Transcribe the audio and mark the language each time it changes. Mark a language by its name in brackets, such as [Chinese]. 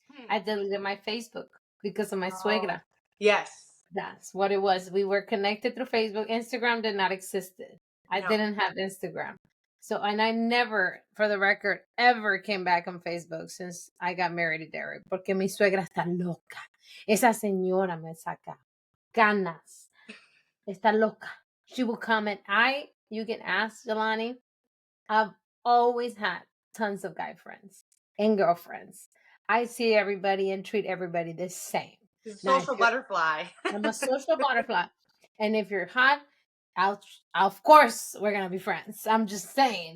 [English] I deleted my Facebook because of my oh, [Spanish] suegra. [English] yes. That's what it was. We were connected through Facebook. Instagram did not exist. I No. didn't have Instagram. So, and I never, for the record, ever came back on Facebook since I got married to Derek. [Spanish] Porque mi suegra está loca. Esa señora me saca ganas. Está loca. [English] She will comment. You can ask Yalani. I've always had tons of guy friends and girlfriends. I see everybody and treat everybody the same. She's a Now, social butterfly. I'm a social butterfly, and if you're hot, I'll of course we're gonna be friends. I'm just saying.